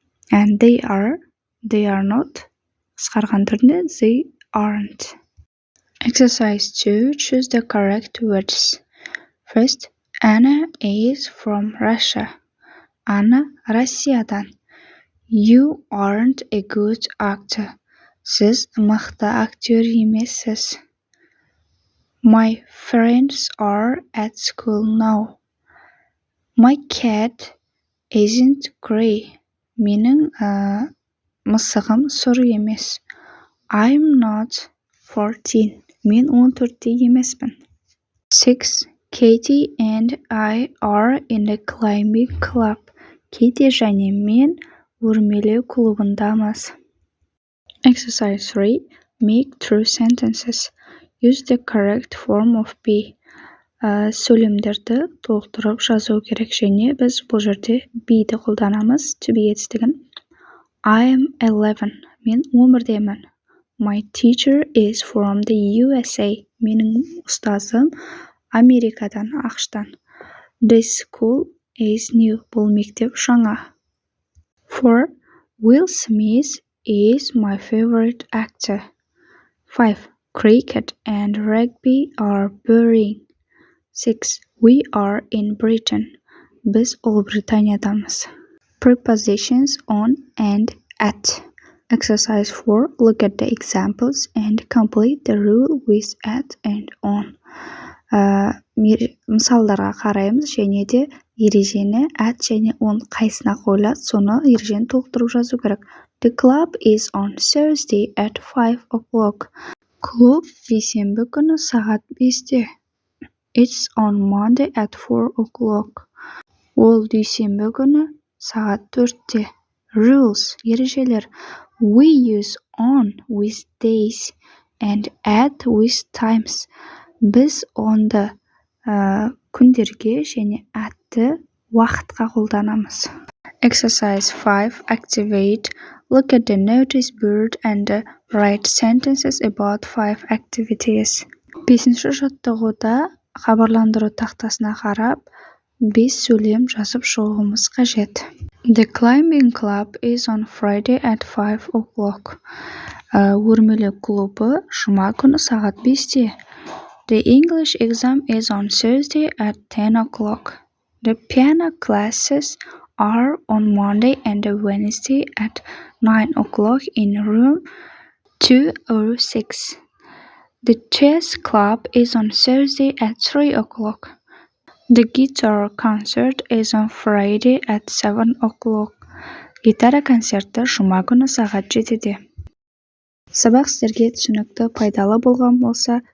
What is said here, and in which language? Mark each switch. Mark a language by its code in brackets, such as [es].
[en] And they are not, [kk] қысқарған түрінде [en] they aren't. Exercise 2. Choose the correct words. First, Anna is from Russia. [kk] Anna Россиядан. [en] You aren't a good actor. [kk] Сіз мықты актер емессіз. [en] My friends are at school now. My cat isn't gray. [kk] Менің мысығым сұр емес. [en] I'm not 14. [kk] Мен 14-те емеспін. [en] 6. Katie and I are in the climbing club. [kk] Katie және мен өрмелеу клубындамыз. [en] Exercise 3. Make true sentences. Use the correct form of be. [kk] Сөйлемдерді толықтырып жазу керек және біз бұл жерде be'ді қолданамыз. To be етістігін. [en] I am 11. [kk] Мен 11-демін. [en] My teacher is from the USA. [kk] Менің ұстазым Америкадан, ақштан. [en] This school is new. [kk] Бұл мектеп жаңа. [en] 4. Will Smith is my favorite actor. 5. Cricket and rugby are boring. 6. We are in Britain. [kk] Біз Ұлыбританиядамыз. [en] Prepositions on and at. Exercise 4. Look at the examples and complete the rule with at and on. [kk] Мысалдарға қараймыз және де ережені at және on қайсына қойылады, соны ережені толықтырып жазу керек. [en] The club is on Thursday at 5 o'clock. [kk] Клуб бейсенбі күні сағат 5-те. [en] It's on Monday at 4 o'clock. [kk] Ол дүйсенбі күні сағат 4-те. [en] Rules, ережелер. We use on with days and at with times. [kk] Біз онды күндерге және atты уақытқа қолданамыз. [en] Exercise 5. Activate. Look at the notice board and write sentences about 5 activities. [kk] 5-ші жаттығуда хабарландыру тақтасына қарап, 5 сөйлем жазып шығуымыз қажет. [en] The climbing club is on Friday at 5 o'clock. [kk] Өрмелеу клубы жұма күні сағат 5-те. [en] The English exam is on Thursday at 10 o'clock. The piano classes are on Monday and Wednesday at 9 o'clock in room 206. The chess club is on Thursday at 3 o'clock. The guitar concert is on Friday at 7 o'clock. [kk] Гитара концерті жұма күні сағат 7-де. Сабақ сіздерге түсінікті, пайдалы болған болса,